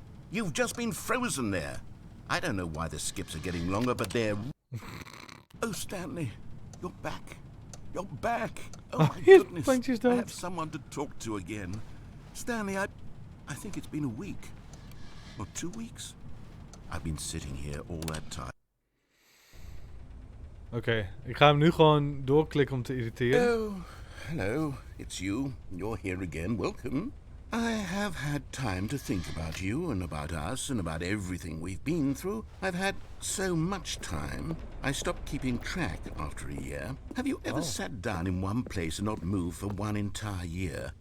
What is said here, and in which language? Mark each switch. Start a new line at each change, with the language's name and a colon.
English: You've just been frozen there. I don't know why the skips are getting longer, but they're... Oh, Stanley, you're back. You're back. Oh, my goodness. I have someone to talk to again. Stanley, I think it's been a week. Or 2 weeks. I've been sitting here all that time.
Dutch: Oké, ik ga hem nu gewoon doorklikken om te irriteren.
English: Oh, hello. It's you. You're here again. Welcome. I have had time to think about you and about us and about everything we've been through. I've had so much time. I stopped keeping track after a year. Have you ever sat down in one place and not moved for one entire year?